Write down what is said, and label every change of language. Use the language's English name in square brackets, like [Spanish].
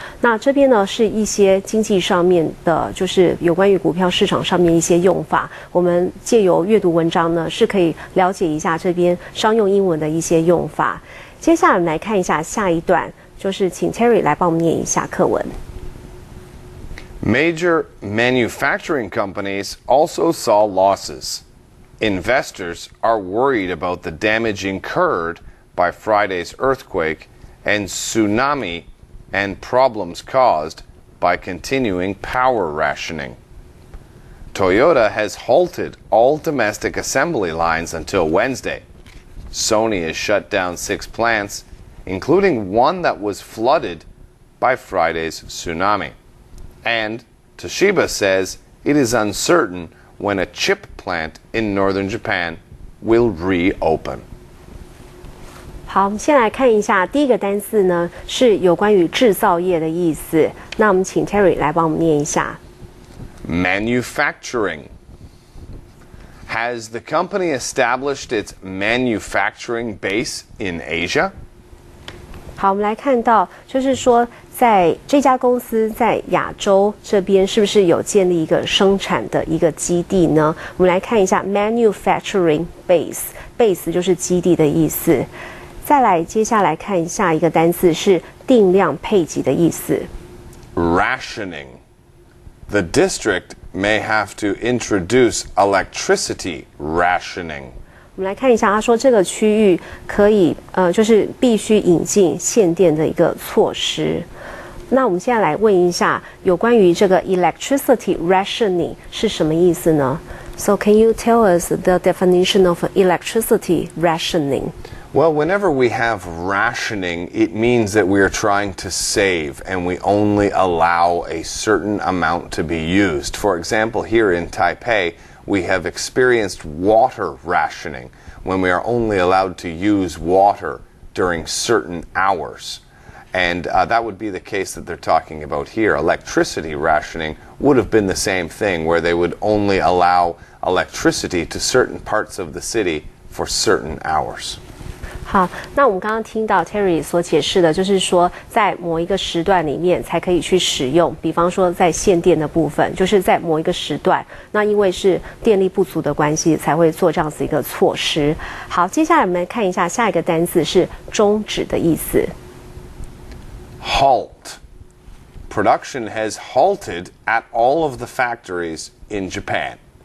[Chinese] 那这边呢是一些经济上面的，就是有关于股票市场上面一些用法。我们借由阅读文章呢，是可以了解一下这边商用英文的一些用法。接下来我们来看一下下一段。就是请 Terry 来帮我们念一下课文。 [English] Major manufacturing companies also saw losses. Investors are worried about the damage incurred by Friday's earthquake and tsunami and problems caused by continuing power rationing. Toyota has halted all domestic assembly lines until Wednesday. Sony has shut down 6 plants, including one that was flooded by Friday's tsunami. And Toshiba says it is uncertain when a chip plant in northern Japan will reopen. [Chinese] 好，我们先来看一下第一个单字呢，是有关于制造业的意思。那我们请 Terry 来帮我们念一下。 [English] Manufacturing. Has the company established its manufacturing base in Asia? [Chinese] 好，我们来看到，就是说，在这家公司在亚洲这边是不是有建立一个生产的一个基地呢？我们来看一下 manufacturing base 就是基地的意思。再来，接下来看下一个单词是定量配给的意思。 [English] Rationing. The district may have to introduce electricity rationing. [Chinese] 我们来看一下，他说这个区域可以就是必须引进限电的一个措施。那我们现在来问一下，有关于这个 electricity rationing 是什么意思呢？ [English] So can you tell us the definition of electricity rationing? Well, whenever we have rationing, it means that we are trying to save and we only allow a certain amount to be used. For example, here in Taipei, we have experienced water rationing when we are only allowed to use water during certain hours. And that would be the case that they're talking about here. Electricity rationing would have been the same thing, where they would only allow electricity to certain parts of the city for certain hours. [Chinese] 好，那我们刚刚听到 Terry 所解释的，就是说在某一个时段里面才可以去使用，比方说在限电的部分，就是在某一个时段，那因为是电力不足的关系，才会做这样子一个措施。好，接下来我们来看一下下一个单字是终止的意思。 [English] Halt. Production has halted at all of the factories in Japan.